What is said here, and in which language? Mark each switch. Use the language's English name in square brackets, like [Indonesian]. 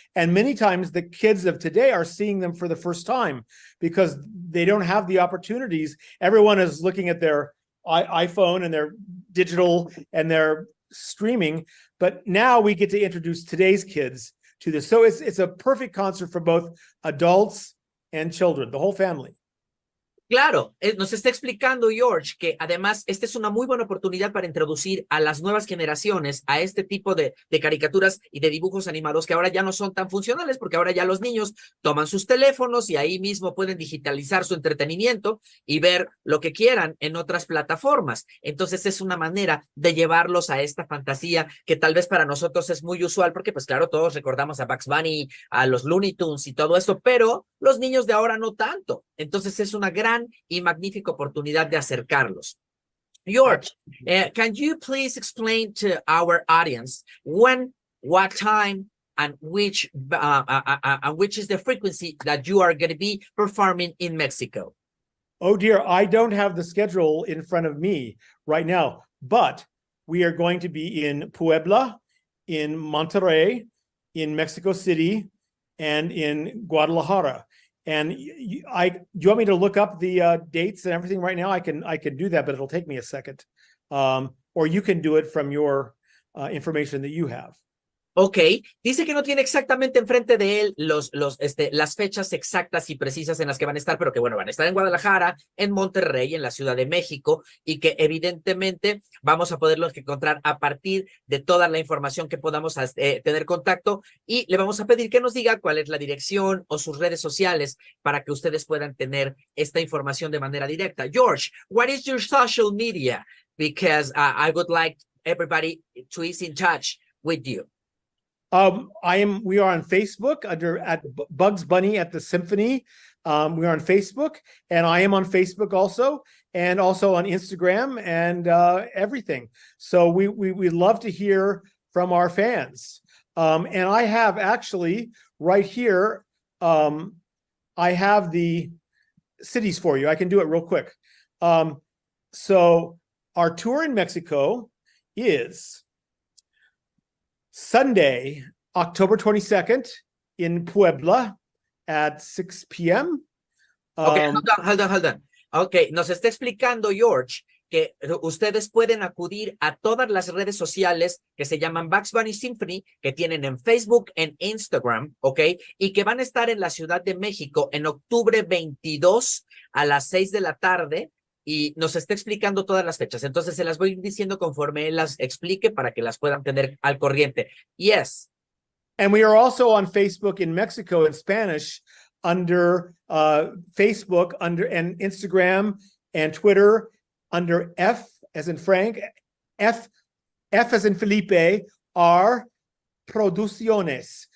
[English] And many times the kids of today are seeing them for the first time because they don't have the opportunities. Everyone is looking at their iPhone and their digital and their streaming, but now we get to introduce today's kids to this. So it's a perfect concert for both adults and children, the whole family. [Spanish] Claro, nos está explicando George que además esta es una muy buena oportunidad para introducir a las nuevas generaciones a este tipo de caricaturas y de dibujos animados que ahora ya no son tan funcionales porque ahora ya los niños toman sus teléfonos y ahí mismo pueden digitalizar su entretenimiento y ver lo que quieran en otras plataformas. Entonces es una manera de llevarlos a esta fantasía que tal vez para nosotros es muy usual porque pues claro, todos recordamos a Bugs Bunny, a los Looney Tunes y todo esto, pero los niños de ahora no tanto. Entonces es una gran y magnífica oportunidad de acercarlos. [English] George, can you please explain to our audience when, what time, and which is the frequency that you are going to be performing in Mexico? Oh dear, I don't have the schedule in front of me right now, but we are going to be in Puebla, in Monterrey, in Mexico City, and in Guadalajara. And do you want me to look up the dates and everything right now? I can do that, but it'll take me a second. Or you can do it from your information that you have. [Spanish] Ok, dice que no tiene exactamente enfrente de él las fechas exactas y precisas en las que van a estar, pero que bueno, van a estar en Guadalajara, en Monterrey, en la Ciudad de México, y que evidentemente vamos a poderlos encontrar a partir de toda la información que podamos tener contacto, y le vamos a pedir que nos diga cuál es la dirección o sus redes sociales para que ustedes puedan tener esta información de manera directa. [English] George, what is your social media? Because I would like everybody to be in touch with you. We are on Facebook at Bugs Bunny at the Symphony. We are on Facebook, and I am on Facebook also, and also on Instagram and everything. So we love to hear from our fans. And I have actually right here, I have the cities for you. I can do it real quick. So our tour in Mexico is Sunday, October 22nd in Puebla at 6 p.m. Okay, hold on. [Spanish] Okay, nos está explicando George que ustedes pueden acudir a todas las redes sociales que se llaman Bugs Bunny Symphony, que tienen en Facebook, en Instagram, ¿ok? Y que van a estar en la Ciudad de México en octubre 22 a las 6 de la tarde. Y nos está explicando todas las fechas. Entonces se las voy diciendo conforme él las explique para que las puedan tener al corriente. [English] Yes. And we are also on Facebook in Mexico in Spanish under Facebook and Instagram and Twitter under F as in Frank, F as in Felipe, R Producciones.